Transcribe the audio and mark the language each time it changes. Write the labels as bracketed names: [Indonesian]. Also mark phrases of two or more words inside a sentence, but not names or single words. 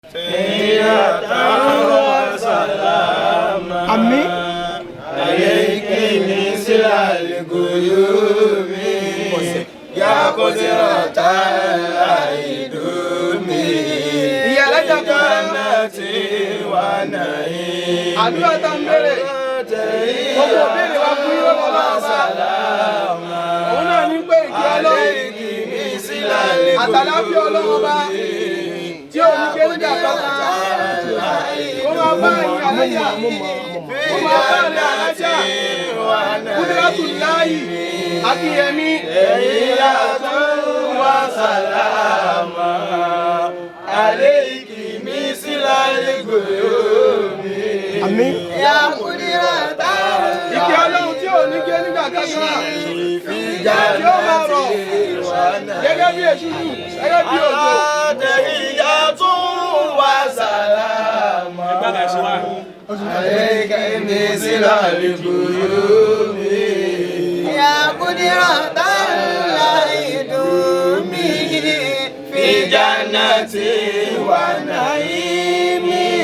[Yoruba] àmín. [Arabic] عليكِ مثلَ الغيومِ يا قدرةَ الدوامِ [Yoruba] ìyá alájà [Arabic] جنّاتِ ونعيم. [Yoruba] àdúrà tá ń bẹ̀rẹ̀ gbogbo òbéèrè wa fún yín lọ́wọ́ bá òun náà ní pé ìkí ọlọ́run àtàláfíà ọlọ́run bá tí ò ní gbé nígbà kankan kó máa bá ìyá alájà kó máa bá ìyá alájà Kudratullahi Akínyẹmí [Arabic] تحيّةٌ وسلامٌ عليكِ مثلَ الغيومِ. [Yoruba] àmín. [Arabic] يا قدرةَ [Yoruba] ìkí ọlọ́run tí ò ní gbé nígbà kankan tí ó máa rọ̀ gẹ́gẹ́ bí èṣùṣù gẹ́gẹ́ bí òjò. [Arabic] تحيّةٌ وسلامٌ عليكِ مثلَ الغيومِ. يا قدرةَ الدوامِ في جنّاتِ ونعيمِ.